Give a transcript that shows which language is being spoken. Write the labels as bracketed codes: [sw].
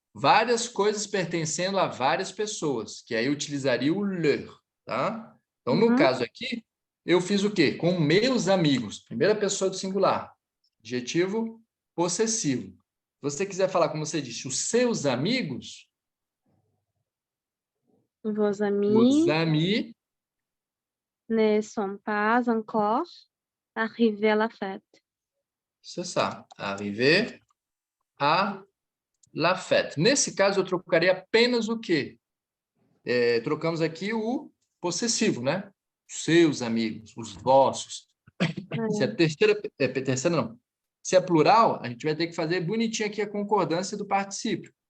[pt] Várias coisas pertencendo a várias pessoas, que aí eu utilizaria o leur, tá? Então, no caso aqui, eu fiz o quê? Com meus amigos. Primeira pessoa do singular. Adjetivo possessivo. Se você quiser falar, como você disse, os seus amigos, [fr] Vos [pt] os [fr] amis amis, ne sont pas encore arrivés à la fête. c'est ça. Arriver à la fête. [pt] Nesse caso, eu trocaria apenas o quê? Trocamos aqui o possessivo, né? Seus amigos, os vossos. Se é terceira não. Se é plural, a gente vai ter que fazer bonitinho aqui a concordância do particípio.